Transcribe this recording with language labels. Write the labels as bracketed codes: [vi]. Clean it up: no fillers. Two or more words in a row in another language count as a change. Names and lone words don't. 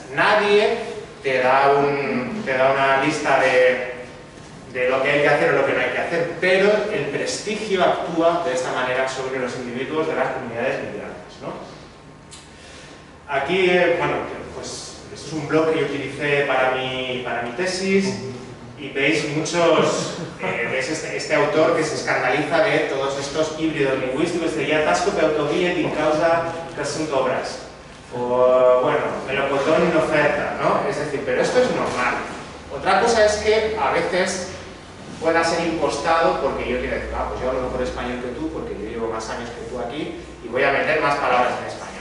[es] Nadie te da una lista de lo que hay que hacer o lo que no hay que hacer, pero el prestigio actúa de esta manera sobre los individuos de las comunidades migrantes, ¿no? Aquí, bueno, pues esto es un blog que yo utilicé para mi tesis, y veis veis este autor que se escandaliza de todos estos híbridos lingüísticos. Sería [ro] tasco pe autoguía din causa que sunt obras, [es] o bueno, melocotón en oferta, ¿no? Es decir, pero esto es normal. Otra cosa es que a veces pueda ser impostado porque yo quiero decir, pues yo hablo mejor español que tú porque yo llevo más años que tú aquí y voy a meter más palabras en español.